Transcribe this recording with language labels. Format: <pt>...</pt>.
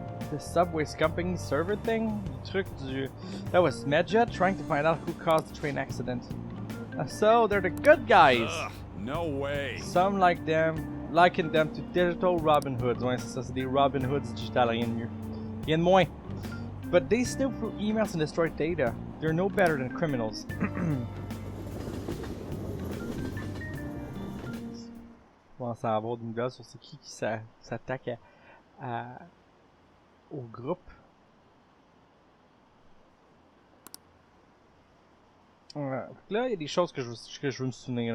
<en>The Subway's Company server thing?</en> <fr>Le truc du...</fr> <en>That was Medjet trying to find out who caused the train accident. So, they're the good guys! Ugh, no way! Some like them, liken them to digital Robin Hoods.</en> <fr>Ouais, c'est ça, c'est des Robin Hoods digital, rien de mieux. Rien de moins.</fr> <en>But they snoop through emails and destroy data. They're no better than criminals.</en> <fr>On va en avoir des nouvelles sur c'est qui s'attaque au groupe. Là, il y a des choses que je veux me souvenir.</fr>